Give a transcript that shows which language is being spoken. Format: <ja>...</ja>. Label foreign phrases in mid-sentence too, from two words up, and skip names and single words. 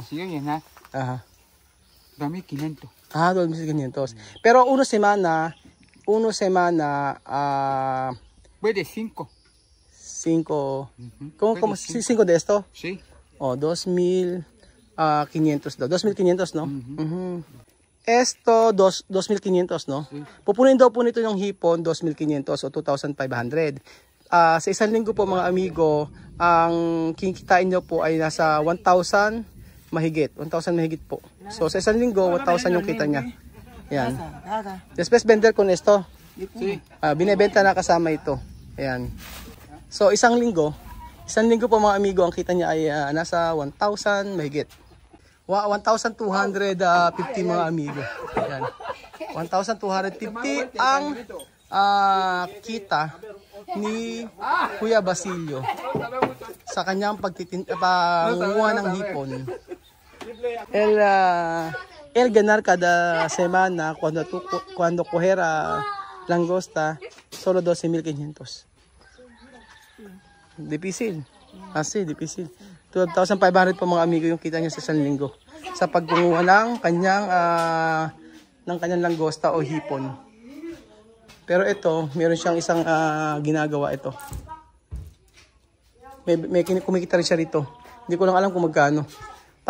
<es>Si yo llenar. Ajá. 2,500. 2,500. Pero una semana, Puede 5. 5. ¿Cómo 5 de esto? Sí.</es> <tl>2,500 daw. 2,500, no?</tl> <es>Esto, 2,500, no?</es> <tl>Pupunin daw po nito yung hipon, 2,500 o 2,500. Sa isang linggo po mga amigo, ang kikitain nyo po ay nasa 1,000 mahigit. 1,000 mahigit po. So sa isang linggo, 1,000 yung kita niya. Yan.</tl> <es>Después vender con esto. Sí.</es> <tl>Binebenta na kasama ito. Ayan. So isang linggo po mga amigo, ang kita niya ay nasa 1,000 mahigit. 1,250 mga amigo. Ayan. 1,250 ang kita ni Kuya Basilio sa kanyang pangunguha ng hipon.</tl> <es>El ganar cada semana cuando coger langosta solo 12,500. Difícil. Así, difícil.</es> <tl>2,500 po mga amigo yung kita niya sa isang linggo sa pagkunguha ng kanyang langgosta o hipon. Pero ito, meron siyang isang ginagawa ito. May kumikita rin siya rito. Hindi ko lang alam kung magkano.</tl>